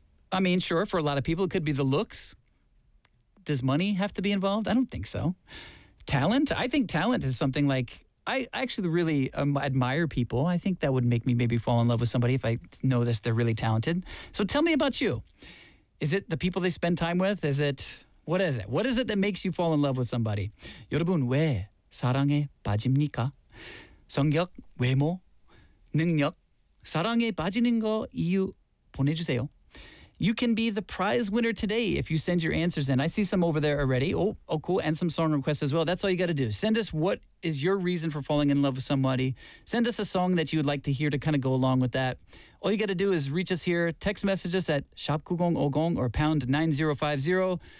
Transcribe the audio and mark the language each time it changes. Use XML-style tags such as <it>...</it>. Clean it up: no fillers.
<en>I mean, sure, for a lot of people, it could be the looks. Does money have to be involved? I don't think so. Talent? I think talent is something like, I actually really admire people. I think that would make me maybe fall in love with somebody if I noticed they're really talented. So tell me about you. Is it the people they spend time with? Is it... What is it? What is it that makes you fall in love with somebody?</en> <ko>여러분, 왜 사랑에 빠집니까? 성격, 외모, 능력, 사랑에 빠지는 거 이유 보내주세요.</ko> <en>You can be the prize winner today if you send your answers in. I see some over there already. Oh, cool. And some song requests as well. That's all you got to do. Send us what is your reason for falling in love with somebody. Send us a song that you would like to hear to kind of go along with that. All you got to do is reach us here. Text message us at #9050 or #9050.</en>